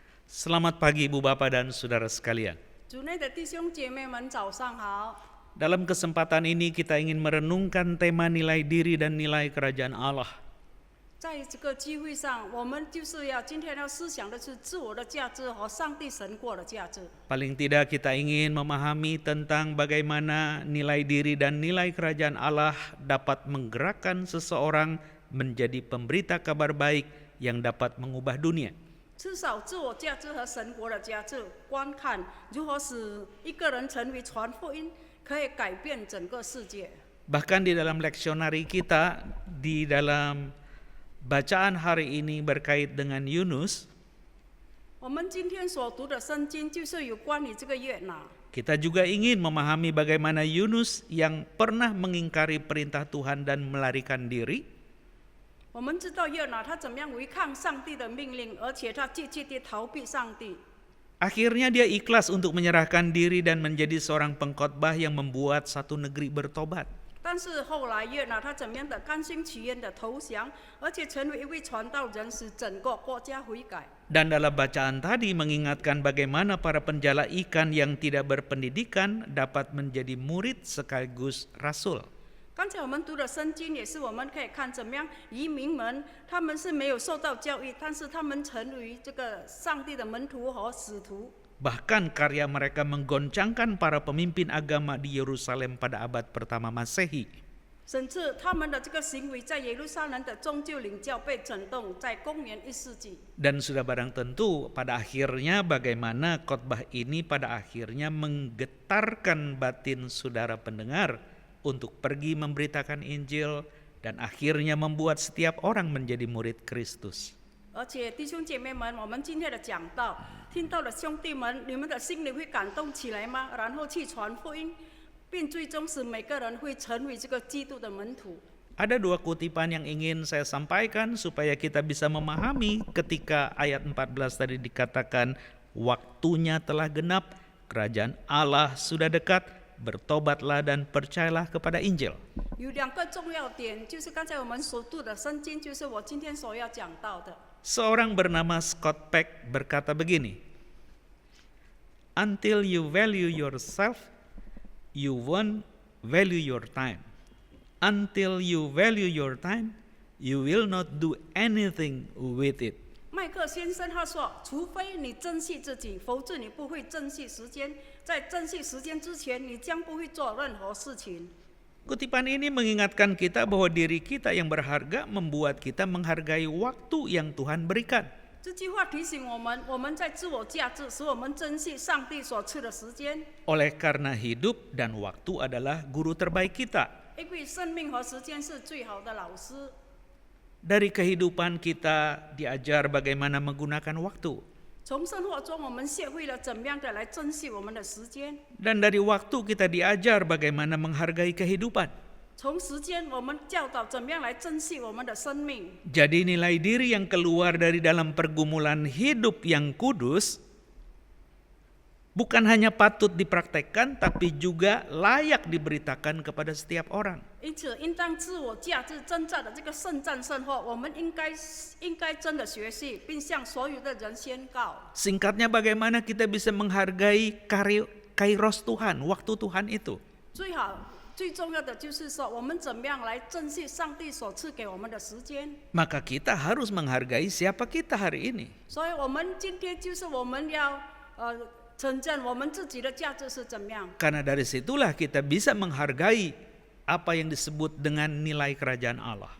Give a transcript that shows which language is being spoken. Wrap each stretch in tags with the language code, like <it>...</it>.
<id>Selamat pagi Ibu Bapak dan Saudara sekalian.</id> <zh>主内的弟兄姐妹们，早上好。</zh> <id>Dalam kesempatan ini kita ingin merenungkan tema nilai diri dan nilai kerajaan Allah.</id> <zh>在这个机会上，我们就是要今天要思想的是自我的价值和上帝神国的价值。</zh> <id>Paling tidak kita ingin memahami tentang bagaimana nilai diri dan nilai kerajaan Allah dapat menggerakkan seseorang menjadi pemberita kabar baik yang dapat mengubah dunia.</id> <zh>至少自我价值和神国的价值观看如何使一个人成为传福音，可以改变整个世界。</zh> <id>Bahkan di dalam leksionari kita, di dalam bacaan hari ini berkait dengan Yunus,</id> <zh>我们今天所读的圣经就是有关于这个约拿。</zh> <id>kita juga ingin memahami bagaimana Yunus yang pernah mengingkari perintah Tuhan dan melarikan diri,</id> <zh>我们知道约拿他怎么样违抗上帝的命令，而且他积极地逃避上帝。</zh> <id>akhirnya dia ikhlas untuk menyerahkan diri dan menjadi seorang pengkhotbah yang membuat satu negeri bertobat.</id> <zh>但是后来约拿他怎么样的甘心情愿的投降，而且成为一位传道人，使整个国家悔改。</zh> <id>Dan dalam bacaan tadi mengingatkan bagaimana para penjala ikan yang tidak berpendidikan dapat menjadi murid sekaligus rasul.</id> <zh>刚才我们读的圣经也是我们可以看怎么样移民们他们是没有受到教育，但是他们成为这个上帝的门徒和使徒。</zh> <id>Bahkan karya mereka menggoncangkan para pemimpin agama di Yerusalem pada abad pertama Masehi.</id> <zh>甚至他们的这个行为在耶路撒冷的宗教领教被震动，在公元1世纪。</zh> <id>Dan sudah barang tentu pada akhirnya bagaimana khotbah ini pada akhirnya menggetarkan batin saudara pendengar untuk pergi memberitakan Injil dan akhirnya membuat setiap orang menjadi murid Kristus.</id> <zh>而且弟兄姐妹们，我们今天的讲道，听到的兄弟们，你们的心里会感动起来吗？然后去传福音，并最终使每个人会成为这个基督的门徒。</zh> <id>Ada dua kutipan yang ingin saya sampaikan supaya kita bisa memahami ketika ayat 14 tadi dikatakan waktunya telah genap, kerajaan Allah sudah dekat, bertobatlah dan percayalah kepada Injil.</id> <zh>有两个重要点，就是刚才我们所读的圣经，就是我今天所要讲到的。</zh> <id>Seorang bernama Scott Peck berkata begini,</id> <en>"Until you value yourself, you won't value your time. Until you value your time, you will not do anything with it."</en> <zh>麦克先生他说：“除非你珍惜自己，否则你不会珍惜时间。在珍惜时间之前，你将不会做任何事情。”</zh> <id>Kutipan ini mengingatkan kita bahwa diri kita yang berharga membuat kita menghargai waktu yang Tuhan berikan.</id> <zh>这句话提醒我们，我们在自我价值，使我们珍惜上帝所赐的时间。</zh> <id>Oleh karena hidup dan waktu adalah guru terbaik kita.</id> <zh>因为生命和时间是最好的老师。</zh> <id>Dari kehidupan kita diajar bagaimana menggunakan waktu.</id> <zh>从生活中，我们学会了怎么样的来珍惜我们的时间。</zh> <id>Dan dari waktu kita diajar bagaimana menghargai kehidupan.</id> <zh>从时间，我们教导怎么样来珍惜我们的生命。</zh> <id>Jadi nilai diri yang keluar dari dalam pergumulan hidup yang kudus bukan hanya patut dipraktekkan, tapi juga layak diberitakan kepada setiap orang.</id> <zh>因此，应当自我价值征战的这个圣战生活，我们应该真的学习，并向所有的人宣告。</zh> <id>Singkatnya bagaimana kita bisa menghargai kairos Tuhan, waktu Tuhan itu.</id> <zh>最重要的就是说，我们怎么样来珍惜上帝所赐给我们的时间。</zh> <id>Maka kita harus menghargai siapa kita hari ini.</id> <zh>所以，我们今天就是我们要承认我们自己的价值是怎么样。</zh> <id>Karena dari situlah kita bisa menghargai apa yang disebut dengan nilai kerajaan Allah.</id>